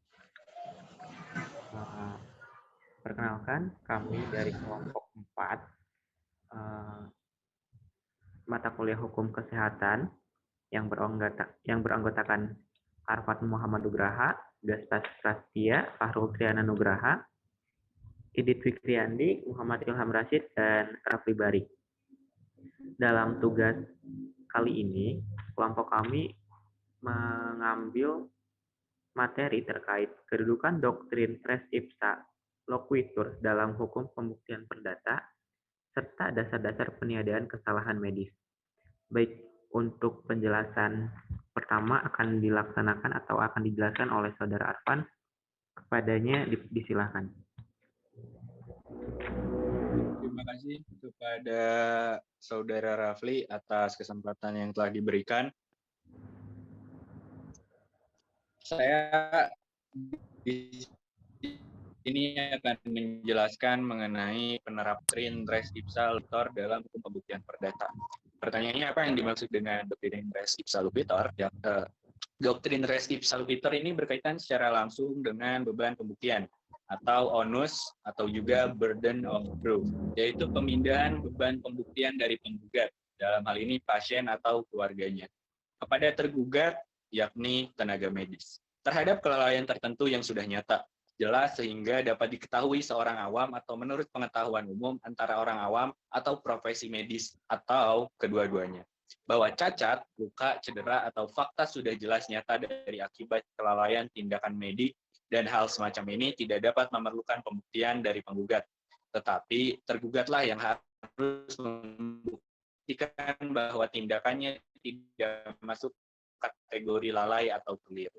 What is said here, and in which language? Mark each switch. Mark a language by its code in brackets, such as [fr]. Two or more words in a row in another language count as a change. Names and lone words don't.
[id] Eh, Perkenalkan, kami dari kelompok 4, eh, mata kuliah Hukum Kesehatan yang beranggotakan Arfat Muhammad Nugraha, Gaspas Prastia, Fahrul Triana Nugraha, Idit Fikriandi, Muhammad Ilham Rashid, dan Rafli Bari. Dalam tugas kali ini, kelompok kami mengambil materi terkait kedudukan doktrin [la] res ipsa loquitur [id] dalam hukum pembuktian perdata, serta dasar-dasar peniadaan kesalahan medis. Baik, untuk penjelasan pertama akan dilaksanakan atau akan dijelaskan oleh Saudara Arfan. Kepadanya disilahkan. Terima kasih kepada Saudara Rafli atas kesempatan yang telah diberikan. Saya di sini akan menjelaskan mengenai penerapan [la] res ipsa loquitur [id] dalam hukum pembuktian perdata. Pertanyaannya, apa yang dimaksud dengan doktrin [la] res ipsa loquitur? [id] Doktrin [la] res ipsa loquitur [id] ini berkaitan secara langsung dengan beban pembuktian atau onus atau juga [en] burden of proof, [id] yaitu pemindahan beban pembuktian dari penggugat, dalam hal ini pasien atau keluarganya, kepada tergugat, yakni tenaga medis, terhadap kelalaian tertentu yang sudah nyata, jelas sehingga dapat diketahui seorang awam atau menurut pengetahuan umum antara orang awam atau profesi medis atau kedua-duanya, bahwa cacat, luka, cedera, atau fakta sudah jelas nyata dari akibat kelalaian tindakan medik, dan hal semacam ini tidak dapat memerlukan pembuktian dari penggugat, tetapi tergugatlah yang harus membuktikan bahwa tindakannya tidak masuk kategori lalai atau keliru.